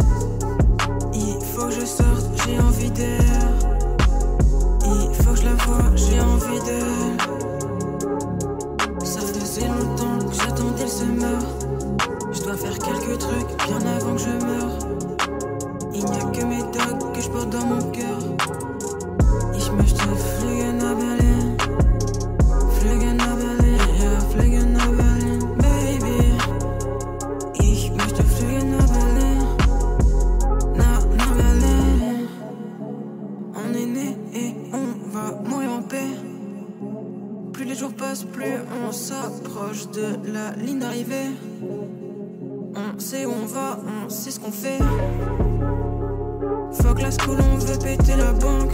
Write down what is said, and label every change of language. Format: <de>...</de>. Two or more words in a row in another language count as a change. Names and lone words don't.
<fr>Il faut que je sorte, j'ai envie d'air. Il faut que je la voie, j'ai envie d'elle. Ça faisait longtemps que j'attendais le semeur. Je dois faire quelques trucs bien avant que je meure. Il n'y a que mes dogs que je porte dans mon cœur.</fr> <de>Ich möchte fliegen nach Berlin. Fliegen nach Berlin, ja, fliegen nach Berlin, baby. Ich möchte fliegen nach Berlin. Nach Berlin.</de> <fr>On est né et on va mourir en paix. Plus les jours passent, plus on s'approche de la ligne d'arrivée. On sait où on va, on sait ce qu'on fait. Fuck la school, on veut péter la banque.</fr>